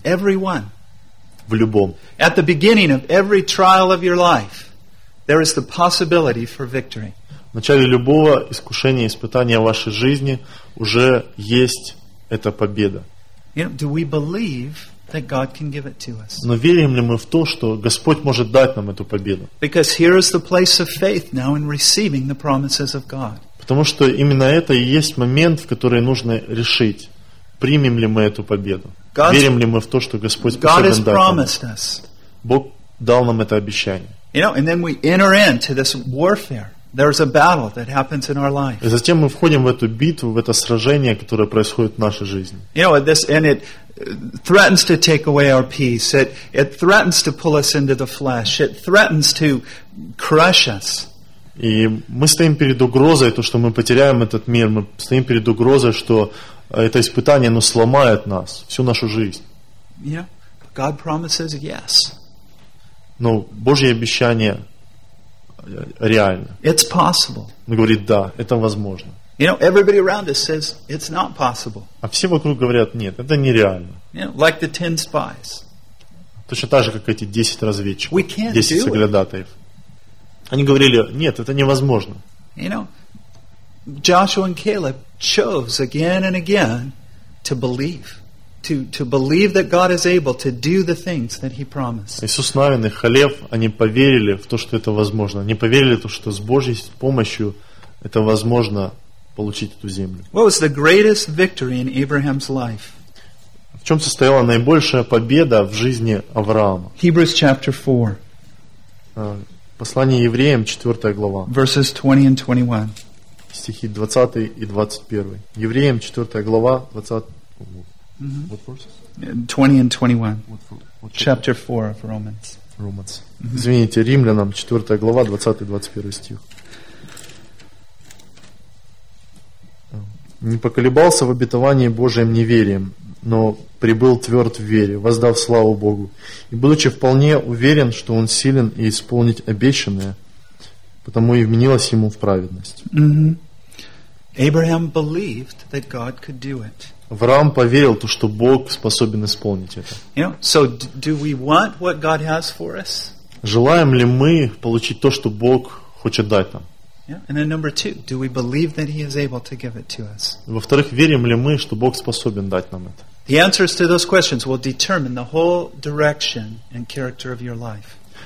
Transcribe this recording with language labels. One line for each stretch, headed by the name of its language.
English: Everyone.
Russian: В любом.
English: At the beginning of every trial of your life, there is the possibility for victory.
Russian: В начале любого искушения, испытания в вашей жизни уже есть эта победа.
English: You know, do we believe that God can give it to us?
Russian: Но верим ли мы в то, что Господь может дать нам эту победу?
English: Because here is the place of faith now in receiving the promises of God.
Russian: Потому что именно это и есть момент, в который нужно решить, примем ли мы эту победу.
English: God's,
Russian: верим ли мы в то, что Господь способен дать нам.
English: Promised us.
Russian: Бог дал нам это обещание.
English: You know, and then we enter into this warfare. There's a battle that happens in our life.
Russian: И затем мы входим в эту битву, в это сражение, которое происходит в нашей жизни.
English: You know, this, and it threatens to take away our peace. It threatens to pull us into the flesh. It threatens to crush us.
Russian: И мы стоим перед угрозой, то, что мы потеряем этот мир. Мы стоим перед угрозой, что это испытание, оно сломает нас, всю нашу жизнь.
English: Yeah, but God promises yes.
Russian: Но Божье обещание реально.
English: It's possible.
Russian: Он говорит, да, это возможно.
English: You know, everybody around us says, it's not possible.
Russian: А все вокруг говорят, нет, это нереально.
English: You know, like the 10 spies.
Russian: Точно так же, как эти 10 разведчиков,
English: we can't 10 do
Russian: соглядатаев.
English: It.
Russian: Они говорили, нет, это невозможно.
English: You know, Joshua and Caleb chose again and again to believe. To believe that God is able to do the things that He promised.
Russian: Иисус Навин и Халев, они поверили в то, что это возможно. Они поверили в то, что с Божьей помощью это возможно получить эту землю.
English: What was the greatest victory in Abraham's life?
Russian: В чем состояла наибольшая победа в жизни Авраама?
English: Hebrews chapter 4.
Russian: Послание евреям, 4 глава.
English: Verses 20 and 21.
Russian: Стихи 20 и 21. Евреям, 4 глава, 20.
English: What verses? 20 and 21. Chapter 4 of Romans.
Russian: Romans. Mm-hmm. Извините, Римлянам, 4 глава, 20-21 стих. Не поколебался в обетовании Божьем неверием, но прибыл тверд в вере, воздав славу Богу, и будучи вполне уверен, что он силен и исполнить обещанное, потому и вменилось ему в праведность.
English: Abraham believed that God could do it.
Russian: Авраам поверил, то, что Бог способен исполнить это.
English: You know, so do we want what God has for us?
Russian: Желаем ли мы получить то, что Бог хочет дать нам?
English: Yeah. And then number two, do we believe that He is able to give it to us?
Russian: Во-вторых, верим ли мы, что Бог способен дать нам это?
English: The answers to those questions will determine the whole direction and character of your life.